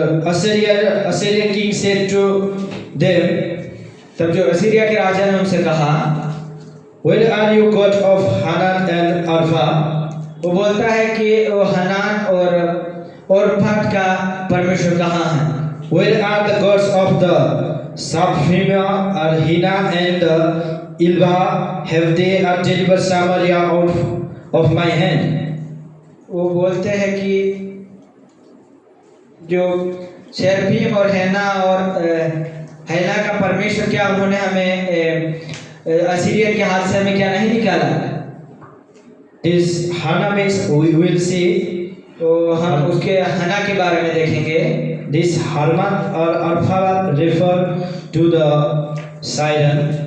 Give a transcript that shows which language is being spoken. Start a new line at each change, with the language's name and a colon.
English: Assyrian king said to them,
Hindi: तब जो Assyria के राजा ने उनसे कहा,
English: where are you God of Hanan and Arpha?
Hindi: वो बोलता है कि वो हनान और फट का परमेश्वर कहाँ है?
English: Where are the gods of the Saphima, Arhina and Ilva? Have they delivered Samaria out of my hand?
Hindi: वो बोलते हैं कि जो शेरफीम और हैना और हैना का परमेश्वर, क्या उन्होंने हमें असीरियन के हाथ से हमें क्या नहीं निकाला?
English: This Hana means we will see.
Hindi: तो हम उसके हना के बारे में देखेंगे।
English: This Harman or Arpha refer to the Sidon.